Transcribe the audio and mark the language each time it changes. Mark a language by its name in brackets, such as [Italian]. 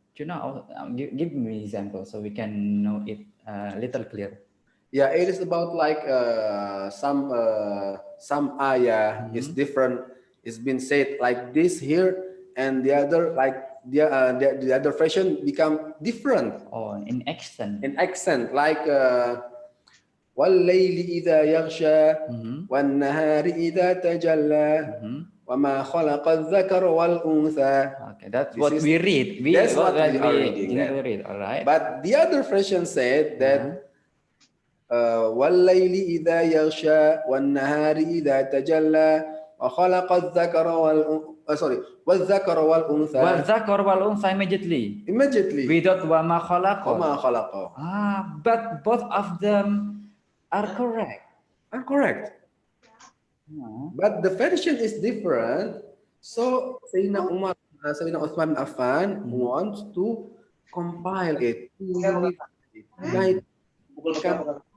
[English] You know, give me an example so we can know it a little clear. Yeah, it is about like some ayah is different. It's been said like this here, and the other like the other version become different. Oh, in accent. In accent, like [Arabic] وَاللَّيْلِ إِذَا يَغْشَى وَالنَّهَارِ إِذَا تَجَلَّى وَمَا خَلَقَ الذَّكَرَ وَالْأُنْثَى. [English] Okay, that's what we read. That's what we are reading. All right. But the other version said that [Arabic] وَاللَّيْلِ إِذَا يَغْشَى وَالنَّهَارِ إِذَا تَجَلَّى وَخَلَقَ الذَّكَرَ وَالذَّكَرَ وَالْأُنْثَى. وَالذَّكَرَ وَالْأُنْثَى [English] immediately. Without [Arabic] وَمَا خَلَقَ. [English] But both of them are correct. But the version is different. So Sayyidina Uthman bin Affan wants to compile it, to unite, become